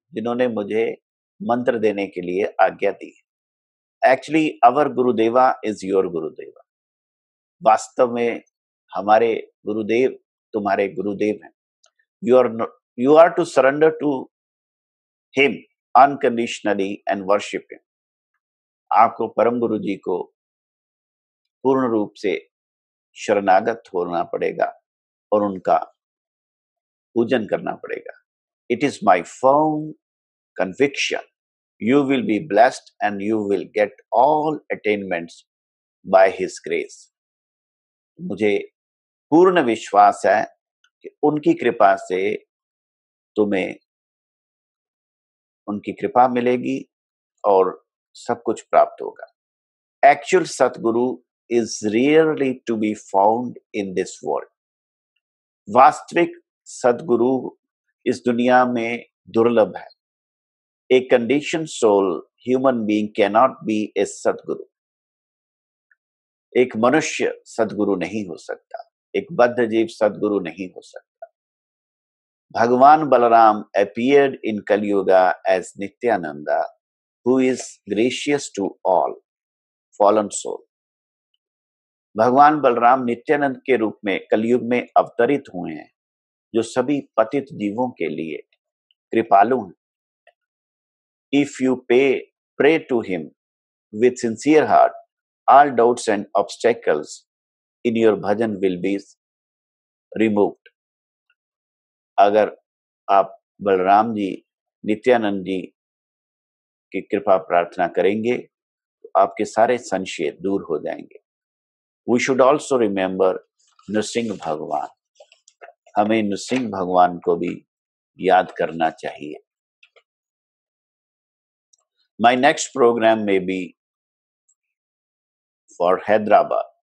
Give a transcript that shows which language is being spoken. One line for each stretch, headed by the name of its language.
Hindi: जिन्होंने मुझे मंत्र देने के लिए आज्ञा दी।
English: Actually, our Gurudeva is your Gurudeva.
Hindi: वास्तव में हमारे गुरुदेव तुम्हारे गुरुदेव हैं।
English: You are to surrender to him unconditionally and worship him.
Hindi: आपको परम गुरु जी को पूर्ण रूप से शरणागत होना पड़ेगा और उनका पूजन करना पड़ेगा।
English: It is my firm conviction you will be blessed and you will get all attainments by his grace.
Hindi: मुझे पूर्ण विश्वास है कि उनकी कृपा से तुम्हें उनकी कृपा मिलेगी और सब कुछ प्राप्त होगा।
English: Actual Satguru is rarely to be found in this world.
Hindi: वास्तविक सदगुरु इस दुनिया में दुर्लभ है।
English: A conditioned soul human being cannot be a Satguru.
Hindi: एक मनुष्य सदगुरु नहीं हो सकता, एक बद्ध जीव सदगुरु नहीं हो सकता।
English: भगवान Balram appeared in Kali Yuga as Nityananda, who is gracious to all fallen soul.
Hindi: भगवान बलराम नित्यानंद के रूप में कलयुग में अवतरित हुए हैं, जो सभी पतित जीवों के लिए कृपालु हैं।
English: If you pray to him with sincere heart, all doubts and obstacles in your bhajan will be removed.
Hindi: अगर आप बलराम जी नित्यानंद जी की कृपा प्रार्थना करेंगे तो आपके सारे संशय दूर हो जाएंगे।
English: We should also remember Nrisimha Bhagwan.
Hindi: हमें नृसिंह भगवान को भी याद करना चाहिए।
English: My next program may be for Hyderabad.